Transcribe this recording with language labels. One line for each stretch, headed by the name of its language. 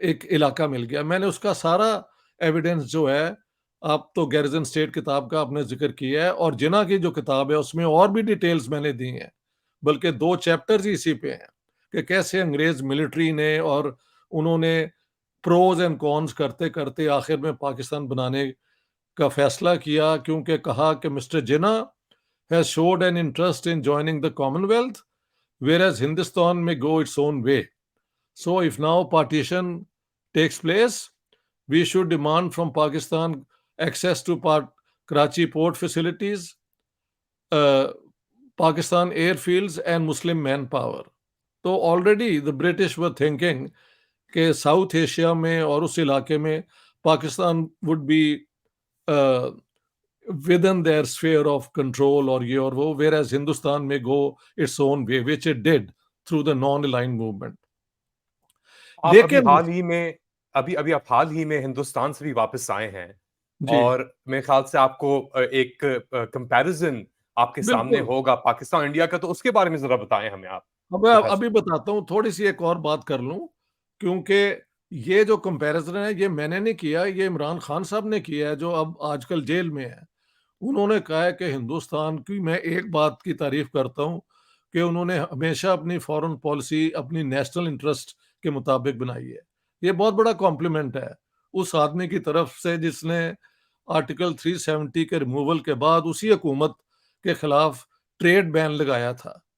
Urdu: علاقہ مل گیا۔ میں نے اس کا سارا ایویڈنس جو ہے، آپ تو گیرزن اسٹیٹ کتاب کا آپ نے ذکر کیا ہے، اور جناح کی جو کتاب ہے اس میں اور بھی ڈیٹیلز میں نے دی ہیں، بلکہ 2 چیپٹرز ہی اسی پہ ہیں کہ کیسے انگریز ملٹری نے اور انہوں نے پروز اینڈ کونز کرتے کرتے آخر میں پاکستان بنانے کا فیصلہ کیا، کیونکہ کہا کہ mister Jinnah
English: has showed an interest in joining the Commonwealth, whereas Hindustan may go its own way. So if now partition takes place, we should demand from Pakistan access to Karachi port facilities, Pakistan airfields and Muslim manpower۔ تو already the British were thinking
Urdu: کہ south Asia میں اور اس علاقے میں Pakistan
English: would be within their sphere of control
Urdu: اور یہ اور وہ،
English: whereas Hindustan may go its own way, which it did through the non-aligned movement۔
Urdu: آپ لیکن ابھی آپ حال ہی میں ہندوستان سے بھی واپس آئے ہیں، جی اور میرے خیال سے آپ کو ایک کمپیریزن آپ کے سامنے بالکل، ہوگا پاکستان انڈیا کا، تو اس کے بارے میں ذرا بتائیں ہمیں آپ۔ میں ابھی بتاتا ہوں، تھوڑی سی ایک اور بات کر لوں، کیونکہ یہ جو کمپیریزن ہے یہ میں نے نہیں کیا، یہ عمران خان صاحب نے کیا ہے جو اب آج کل جیل میں ہے۔ انہوں نے کہا ہے کہ ہندوستان کی، میں ایک بات کی تعریف کرتا ہوں کہ انہوں نے ہمیشہ اپنی فارن پالیسی اپنی نیشنل انٹرسٹ کے مطابق بنائی ہے۔ یہ بہت بڑا کمپلیمنٹ ہے اس آدمی کی طرف سے جس نے آرٹیکل 370 کے ریموول کے بعد اسی حکومت کے خلاف ٹریڈ بین لگایا تھا۔